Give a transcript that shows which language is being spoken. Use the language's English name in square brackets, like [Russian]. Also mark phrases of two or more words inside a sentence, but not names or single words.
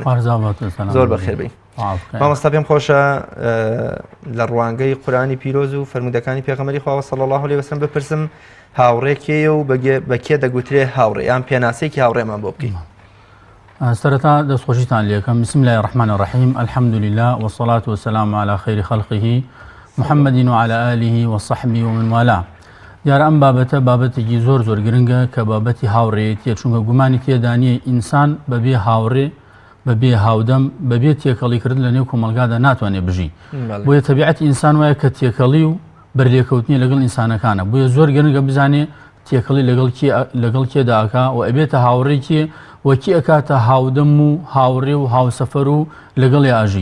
[Central Kurdish] زۆر بەخێر بێ. مامۆستا پێم خۆشە لە ڕوانگەی قورئانی پیرۆز و فەرموودەکانی پێغەمبەری خوا [Arabic] صلی الله علیه و سلم [Central Kurdish] بپرسم هاوڕێ کێیە و بە کێ دەگوترێ هاوڕێ یان پێناسەیەکی هاوڕێمان بۆ بکەین. سرتا دەستخۆشیتان لێکەم. [Arabic] بسم الله الرحمن الرحیم الحمد لله والصلاة والسلام على خير خلقه محمد وعلى آله وصحبه ومن والاه. [Central Kurdish] دیارە ئەم بابەتە بابەتێکی زۆر زۆر گرنگە کە بابەتی هاوڕێیەتیە، چونکە گومانی تێدانیە ئینسان بەبێ هاوڕێ بەبێ هاودەم بەبێ تێکەڵیکردن لە نێو کۆمەلگادا ناتوانێت بژی. بۆیە تەبیعەتی ئینسان وایە کە تێکەڵی و بەرلێکەوتنی لەگەڵ ئینسانەکانە، بۆیە زۆر گرنگە بزانێ تێکەڵی لەگەڵ کێدا ئەکا و ئەبێتە هاوڕێی کێ وەکی ئەکاتە هاودەم و هاوڕێ و هاوسەفەر و لەگەڵی ئاژی.